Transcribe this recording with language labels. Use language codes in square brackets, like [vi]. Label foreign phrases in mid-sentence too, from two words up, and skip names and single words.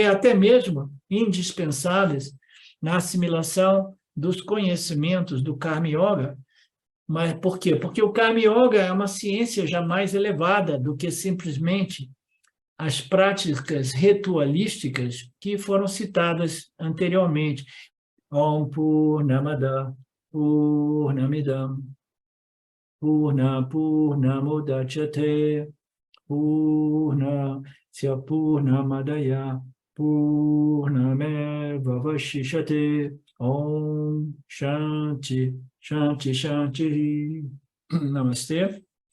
[pt] Até mesmo indispensáveis na assimilação dos conhecimentos do [sa] Karma Yoga. [pt] Mas por quê? Porque o [sa] Karma Yoga [pt] é uma ciência já mais elevada do que simplesmente as práticas ritualísticas que foram citadas anteriormente. [sa] Om Purnamada Purnamidam Purnamudachyate Purnasya Purnamadaya Purnameva Vashishate Om Shanti Shanti Shanti Namastê.